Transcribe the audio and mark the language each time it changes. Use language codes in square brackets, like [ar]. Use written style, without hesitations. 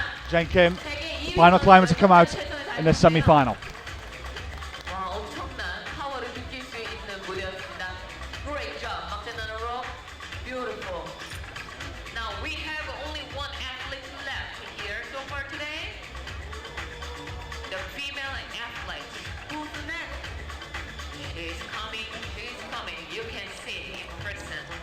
[en] Jane Kim, final climber to come out in this semi-final. [ko] 엄청난 파워를 느낄 수 있는 무대였습니다. [en] Great job, Magdalena. Beautiful. Now we have only one athlete left here so far today. The female athlete. Who's next? She's coming. You can see in person.